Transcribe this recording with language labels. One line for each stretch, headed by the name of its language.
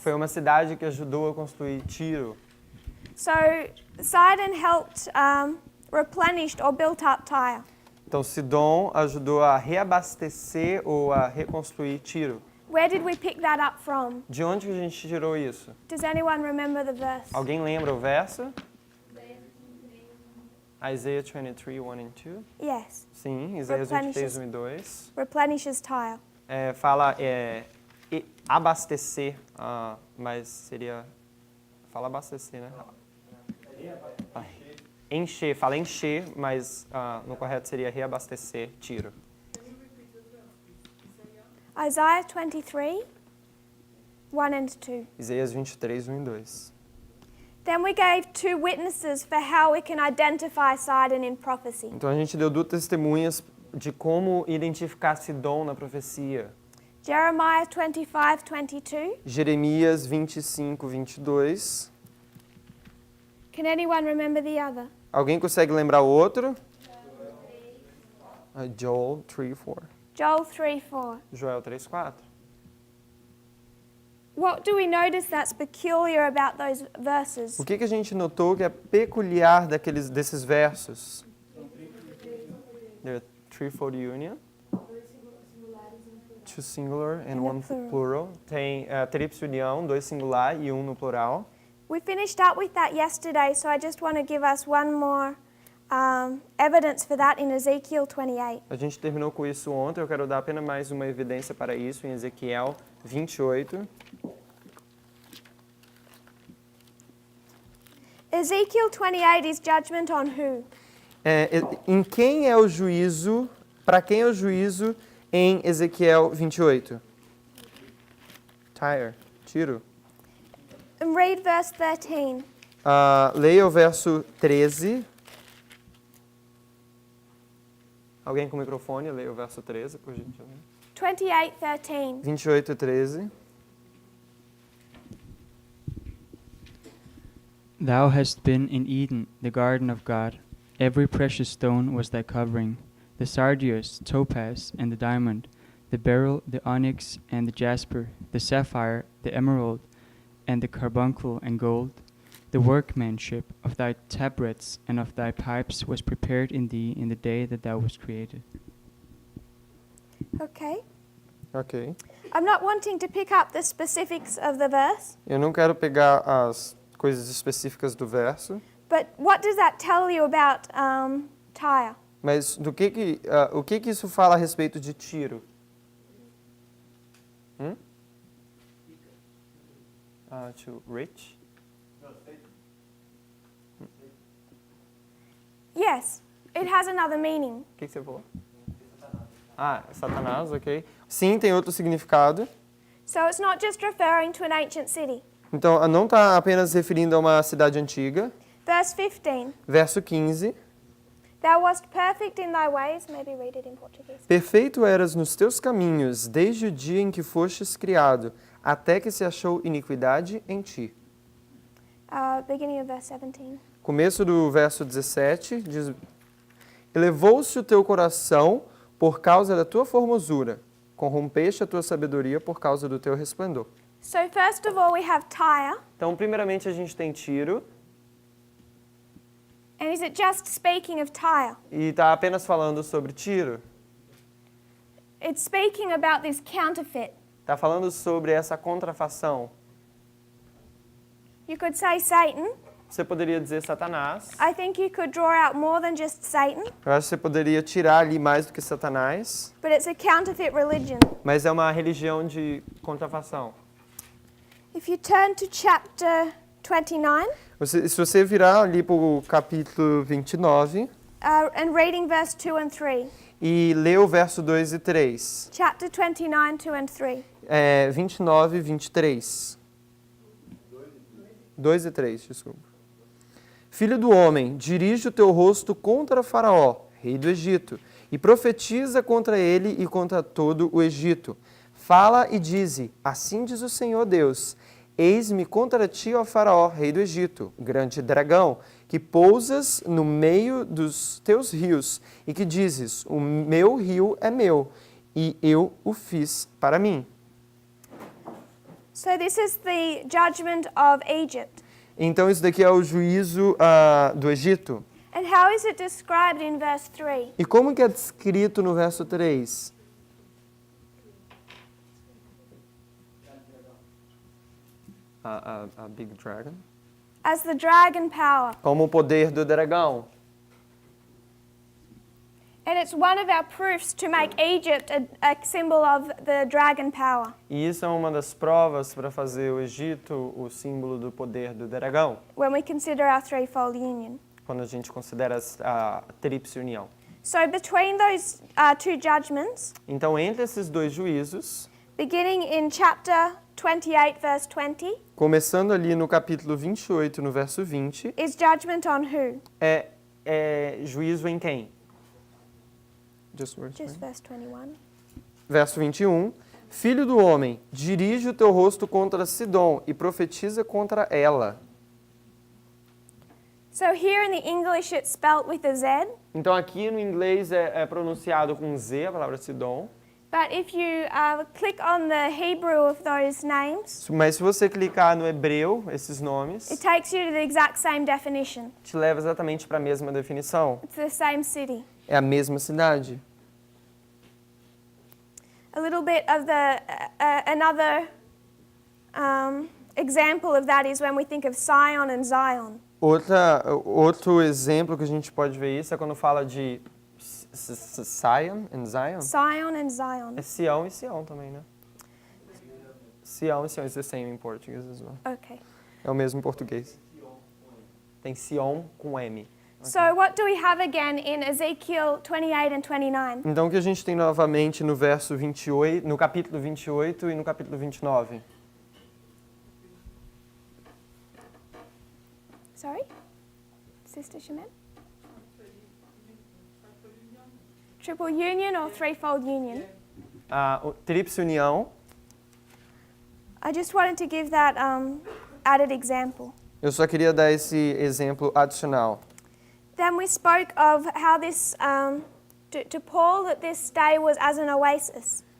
Portuguese: Foi uma cidade que ajudou a construir Tiro.
English: So Sidon helped replenished or built up Tyre.
Portuguese: Então Sidom ajudou a reabastecer ou a reconstruir Tiro.
English: Where did we pick that up from?
Portuguese: De onde que a gente tirou isso?
English: Does anyone remember the verse?
Portuguese: Alguém lembra o verso?
English: Isaiah 23, 1 and 2. Yes.
Portuguese: Sim, Isaías 23, 1 e 2.
English: Replenishes Tyre.
Portuguese: Fala abastecer, mas seria... Fala abastecer, né? Encher, fala encher, mas no correto seria reabastecer, Tiro.
English: Isaiah 23, 1 and 2.
Portuguese: Isaías 23, 1 e 2.
English: Then we gave 2 witnesses for how we can identify Sidon in prophecy.
Portuguese: Então a gente deu 2 testemunhas de como identificar Sidom na profecia.
English: Jeremiah 25, 22.
Portuguese: Jeremias 25, 22.
English: Can anyone remember the other?
Portuguese: Alguém consegue lembrar o outro?
English: Joel 3, 4.
Portuguese: Joel 3, 4. Joel 3, 4.
English: What do we notice that's peculiar about those verses?
Portuguese: O que a gente notou que é peculiar desses versos?
English: There are threefold union. 2 singular and 1 plural.
Portuguese: Tem tríplice união, 2 singular e 1 no plural.
English: We finished up with that yesterday, so I just want to give us one more evidence for that in Ezekiel 28.
Portuguese: A gente terminou com isso ontem, eu quero dar apenas mais uma evidência para isso em Ezequiel 28.
English: Ezekiel 28 is judgment on who?
Portuguese: Em quem é o juízo, para quem é o juízo em Ezequiel 28? Tiro.
English: And read verse 13.
Portuguese: Leia o verso 13. Alguém com microfone, leia o verso 13, por gentileza.
English: 28:13.
Portuguese: 28 e 13.
English: Thou hast been in Eden, the garden of God. Every precious stone was thy covering, the sardius, topaz, and the diamond, the beryl, the onyx, and the jasper, the sapphire, the emerald, and the carbuncle and gold. The workmanship of thy tabrets and of thy pipes was prepared in thee in the day that thou wast created. Okay.
Portuguese: Ok.
English: I'm not wanting to pick up the specifics of the verse,
Portuguese: Eu não quero pegar as coisas específicas do verso,
English: but what does that tell you about Tyre?
Portuguese: mas o que isso fala a respeito de Tiro?
English: To rich? Yes, it has another meaning.
Portuguese: O que você falou? Satanás, ok. Sim, tem outro significado.
English: So it's not just referring to an ancient city.
Portuguese: Então, não está apenas referindo a uma cidade antiga.
English: Verse 15.
Portuguese: Verso 15.
English: Thou wast perfect in thy ways. Maybe read it in Portuguese.
Portuguese: Perfeito eras nos teus caminhos, desde o dia em que fostes criado, até que se achou iniquidade em ti.
English: Beginning of verse 17.
Portuguese: Começo do verso 17, diz: Elevou-se o teu coração por causa da tua formosura, corrompeste a tua sabedoria por causa do teu resplendor.
English: So first of all we have Tyre.
Portuguese: Então, primeiramente, a gente tem Tiro,
English: And is it just speaking of Tyre?
Portuguese: e está apenas falando sobre Tiro.
English: It's speaking about this counterfeit.
Portuguese: Está falando sobre essa contrafação.
English: You could say Satan.
Portuguese: Você poderia dizer Satanás.
English: I think you could draw out more than just Satan,
Portuguese: Eu acho que você poderia tirar ali mais do que Satanás,
English: but it's a counterfeit religion.
Portuguese: mas é uma religião de contrafação.
English: If you turn to chapter 29
Portuguese: Se você virar ali para o capítulo 29
English: and reading verse 2 and 3.
Portuguese: e ler o verso 2 e 3.
English: Chapter 29, 2 and 3.
Portuguese: 29 e 23. 2 e 3, desculpa. Filho do homem, dirige o teu rosto contra Faraó, rei do Egito, e profetiza contra ele e contra todo o Egito. Fala e dize, assim diz o Senhor Deus, eis-me contra ti, ó Faraó, rei do Egito, grande dragão, que pousas no meio dos teus rios, e que dizes, o meu rio é meu, e eu o fiz para mim.
English: So this is the judgment of Egypt.
Portuguese: Então isso daqui é o juízo do Egito.
English: And how is it described in verse 3?
Portuguese: E como que é descrito no verso 3?
English: A big dragon. As the dragon power.
Portuguese: Como o poder do dragão.
English: And it's one of our proofs to make Egypt a symbol of the dragon power.
Portuguese: E isso é uma das provas para fazer o Egito o símbolo do poder do dragão,
English: When we consider our threefold union.
Portuguese: quando a gente considera a tríplice união.
English: So between those two judgments,
Portuguese: Então, entre esses dois juízos,
English: beginning in chapter 28, verse 20,
Portuguese: começando ali no capítulo 28, no verso 20,
English: is judgment on who?
Portuguese: é juízo em quem?
English: Just verse 21.
Portuguese: Verso 21. Filho do homem, dirige o teu rosto contra Sidom e profetiza contra ela.
English: So here in the English it's spelt with a Z,
Portuguese: Então aqui no inglês é pronunciado com Z, a palavra Sidom.
English: but if you click on the Hebrew of those names,
Portuguese: Mas se você clicar no hebreu, esses nomes,
English: it takes you to the exact same definition.
Portuguese: te leva exatamente para a mesma definição.
English: It's the same city.
Portuguese: É a mesma cidade.
English: A little bit of another example of that is when we think of Sion and Zion.
Portuguese: Outro exemplo que a gente pode ver isso é quando fala de Sion and Zion.
English: Sion and Zion.
Portuguese: É Sião e Sião também, né?
English: Sião e Sião, it's the same in Portuguese as well. Okay.
Portuguese: É o mesmo em português. Tem Sion com M.
English: So what do we have again in Ezekiel 28 and 29?
Portuguese: Então o que a gente tem novamente no verso 28, no capítulo 28 e no capítulo 29?
English: Sorry? Sister Shemin? Triple union or threefold union?
Portuguese: Tríplice união.
English: I just wanted to give that added example.
Portuguese: Eu só queria dar esse exemplo adicional.
English: Then we spoke of how this, to Paul, that this day was as an oasis.